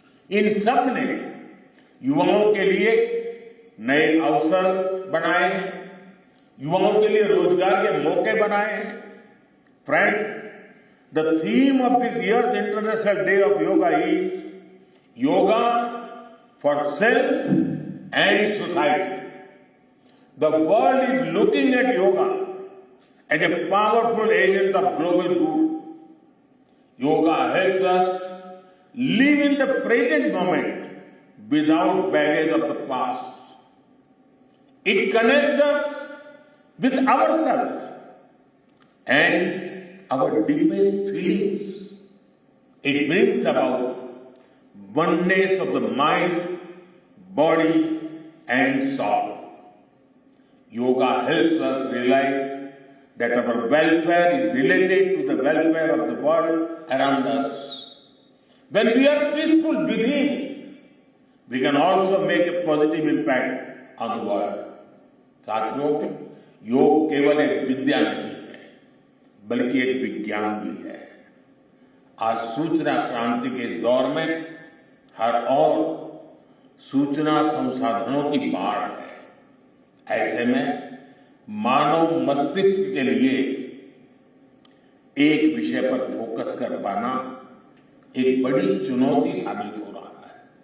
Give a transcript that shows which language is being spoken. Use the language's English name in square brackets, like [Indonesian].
[Hindi] इन सब ने युवाओं के लिए नए अवसर बनाए हैं, युवाओं के लिए रोजगार के मौके बनाए हैं। [English] Friend, the theme of this year's international day of yoga is yoga for self and society. The world is looking at yoga as a powerful agent of global good. Yoga helps us live in the present moment without baggage of the past. It connects us with ourselves and our deepest feelings. It brings about oneness of the mind, body, and soul. Yoga helps us realize that our welfare is related to the welfare of the world around us. When we are peaceful within, we can also make a positive impact on the world. [Hindi] साथियों, योग केवल एक विद्या नहीं है, बल्कि एक विज्ञान भी है। आज सूचना क्रांति के इस दौर में हर ओर सूचना संसाधनों की बाढ़ है। ऐसे में मानव मस्तिष्क के लिए एक विषय पर फोकस कर पाना एक बड़ी चुनौती साबित हो रहा है।